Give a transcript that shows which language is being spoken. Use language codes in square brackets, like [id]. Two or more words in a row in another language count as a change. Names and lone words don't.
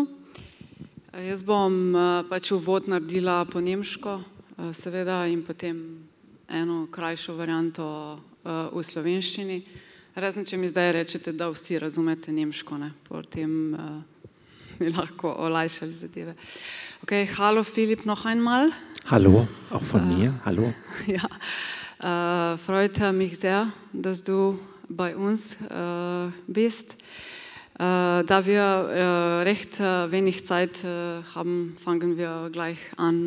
[sl] Jaz bom pač uvod naredila po nemško, seveda, in potem eno krajšo varianto v slovenščini. Razen, če mi zdaj rečete, da vsi razumete nemško, ne, potem mi lahko olajšali zadeve. [de] Okay, hallo Filip noch einmal. Hallo, auch von mir, hallo. Ja, freut mich sehr, dass du bei uns bist. Da wir recht wenig Zeit haben, fangen wir gleich an.